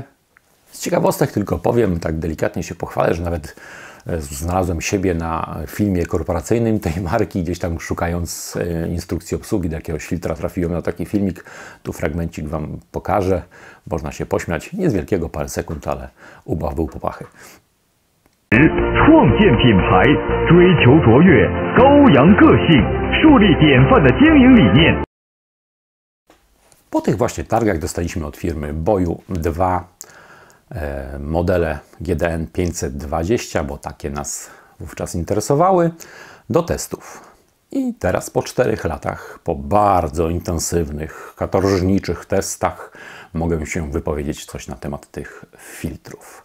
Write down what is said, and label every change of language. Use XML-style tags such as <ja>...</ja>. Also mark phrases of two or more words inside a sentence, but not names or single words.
<pl>Z ciekawostek tylko powiem, tak delikatnie się pochwalę, że nawet znalazłem siebie na filmie korporacyjnym tej marki, gdzieś tam szukając instrukcji obsługi do jakiegoś filtra trafiłem na taki filmik. Tu fragmencik Wam pokażę. Można się pośmiać. Nie z wielkiego, parę sekund, ale ubaw był po pachy.</pl> <zh>创建品牌，追求卓越，高扬个性，树立典范的经营理念。</zh> <pl>Po tych właśnie targach dostaliśmy od firmy Boyu dwa modele GDN 520, bo takie nas wówczas interesowały, do testów. I teraz po 4 latach, po bardzo intensywnych, katorżniczych testach, mogę się wypowiedzieć coś na temat tych filtrów.</pl>